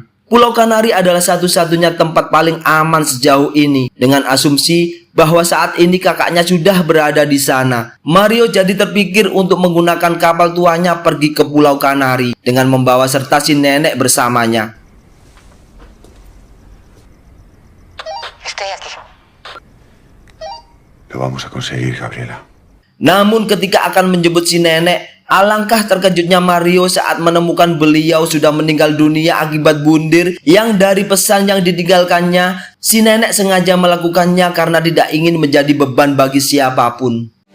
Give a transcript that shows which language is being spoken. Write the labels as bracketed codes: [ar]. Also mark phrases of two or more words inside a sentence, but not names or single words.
[id] Pulau Kanari adalah satu-satunya tempat paling aman sejauh ini, dengan asumsi bahwa saat ini kakaknya sudah berada di sana. Mario jadi terpikir untuk menggunakan kapal tuanya pergi ke Pulau Kanari dengan membawa serta si nenek bersamanya. [es] Estoy aquí. Lo vamos a conseguir, Gabriela. [id] Namun ketika akan menjemput si nenek, alangkah terkejutnya Mario saat menemukan beliau sudah meninggal dunia akibat bundir yang dari pesan yang ditinggalkannya. Si nenek sengaja melakukannya karena tidak ingin menjadi beban bagi siapapun.